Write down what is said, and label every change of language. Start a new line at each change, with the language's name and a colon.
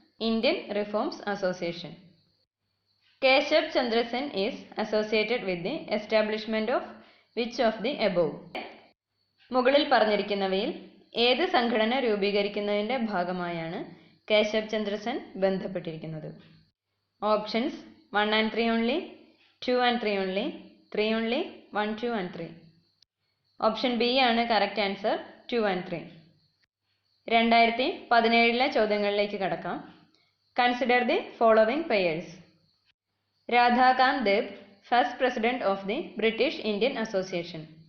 English: Indian reforms association. Keshav Chandra Sen is associated with the establishment of which of the above?
Malayalam: മുകളിൽ പറഞ്ഞിരിക്കുന്നവയിൽ ഏത് സംഘടന രൂപീകരിക്കുന്നതിന്റെ ഭാഗമായാണ് കേശവ് ചന്ദ്ര സെൻ ബന്ധപ്പെട്ടിരിക്കുന്നത്?
English: Options 1 and 3 only, 2 and 3 only, 3 only, 1, 2 and 3.
Malayalam: Option B ആണ്
English: Correct answer, 2 and 3.
Malayalam: 2017 ചോദ്യങ്ങളിലേക്ക് കടക്കാം.
English: Consider the following pairs. Radhakant Deb, first president of the British Indian association.